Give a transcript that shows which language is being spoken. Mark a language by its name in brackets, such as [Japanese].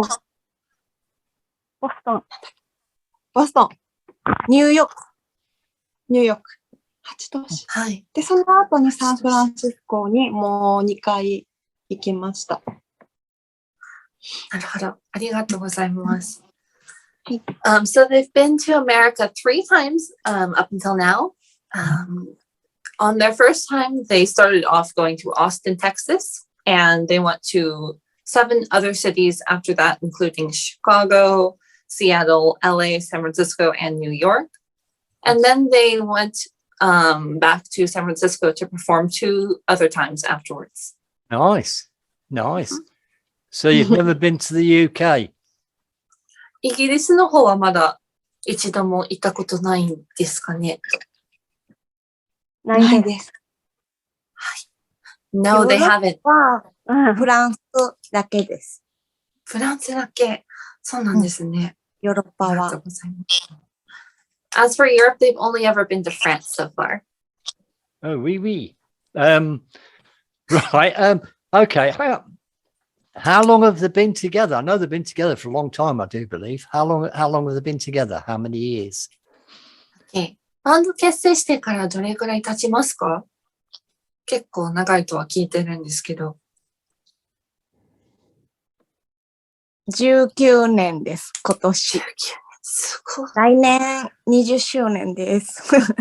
[Japanese] ボストン、ニューヨーク、 8都市。はい。で、その後にサンフランシスコにもう2回行きました。なるほど。ありがとうございます。 [English] So they've been to America 3 times up until now. On their first time, they started off going to Austin, Texas, and they went to 7 other cities after that, including Chicago, Seattle, LA, San Francisco, and New York. And then they went back to San Francisco to perform 2 other times afterwards. Nice. So you've never been to the UK? [Japanese] イギリスの方はまだ一度も行ったことないんですかね。ないです。 [English] はい。No, they haven't. [Japanese] フランスだけです。フランスだけ。そうなんですね。ヨーロッパありがとうは。ございます。 [English] As for Europe, they've only ever been to France so far. Oh, [French] oui, oui. [English] Right. Okay. How long have they been together? I know they've been together for a long time, I do believe. How long have they been together? How many years? Okay. [Japanese] バンド結成してからどれくらい経ちますか？結構長いとは聞いてるんですけど。 19年です、今年。すごい。来年20周年です。